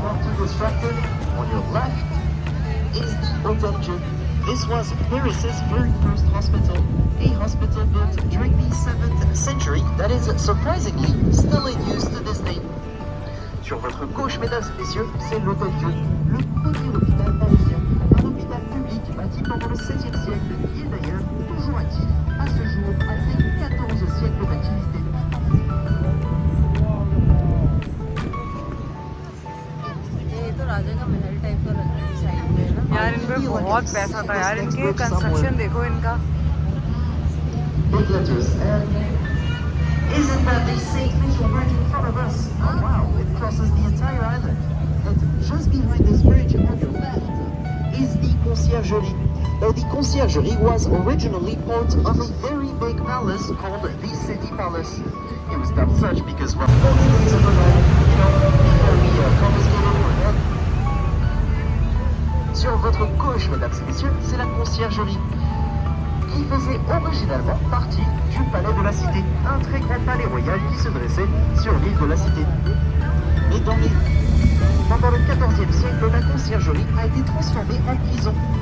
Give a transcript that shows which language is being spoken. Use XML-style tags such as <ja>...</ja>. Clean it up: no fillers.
<en>Not too distracted, on your left is the Hôtel Dieu. This was Paris's very first hospital, a hospital built during the 7th century that is surprisingly still in use to this day.</en> <fr>Sur votre gauche, mesdames et messieurs, c'est l'Hôtel Dieu, le premier hôpital parisien, un hôpital public bâti pendant le 7e siècle, qui est d'ailleurs toujours actif à ce jour après 14 siècles d'activité.</fr> <hi>ये तो राजा का महल type का लग रहा है side में ना। यार इन पे बहुत पैसा था यार, इनके कंस्ट्रक्शन देखो इनका।</hi> <en>Big letters and isn't that the St. Michael Bridge in front of us? Oh wow, it crosses the entire island. And just behind this bridge on your left is the Conciergerie. Now the Conciergerie was originally part of a very big palace called the City Palace. It was dubbed such because, well, only days ago, before we confiscated for them.</en> <fr>Sur votre gauche, mesdames et messieurs, c'est la Conciergerie, qui faisait originalement partie du palais de la Cité, un très grand palais royal qui se dressait sur l'île de la Cité. Mais pendant le XIVe siècle, la conciergerie a été transformée en prison.</fr>